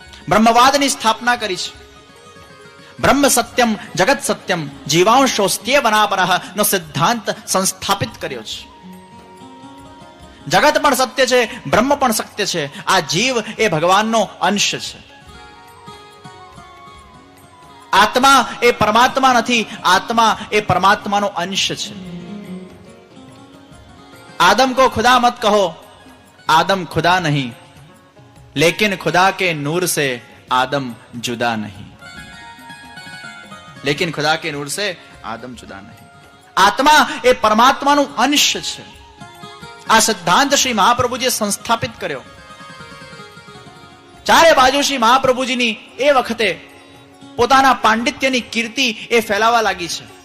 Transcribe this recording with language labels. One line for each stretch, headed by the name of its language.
Gujarati: બ્રહ્મવાદની સ્થાપના કરી છે.
Sanskrit: બ્રહ્મ સત્યમ જગત સત્યમ જીવાંશોસ્ત્ય વનાપરઃ
Gujarati: નો સિદ્ધાંત સંસ્થાપિત કર્યો છે. જગત પણ સત્ય છે, બ્રહ્મ પણ સત્ય છે. આ જીવ એ ભગવાનનો અંશ છે. આત્મા એ પરમાત્મા નથી, આત્મા એ પરમાત્માનો અંશ છે.
Hindi: आदम को खुदा मत कहो, आदम खुदा नहीं, लेकिन खुदा के नूर से आदम जुदा नहीं. लेकिन खुदा के नूर से आदम जुदा नहीं.
Gujarati: आत्मा એ પરમાત્માનું અંશ છે. આ સિદ્ધાંત શ્રી મહાપ્રભુજીએ સંસ્થાપિત કર્યો. ચારે બાજુ શ્રી મહાપ્રભુજીની એ વખતે પોતાના પાંડિત્યની કીર્તિ એ ફેલાવા લાગી છે.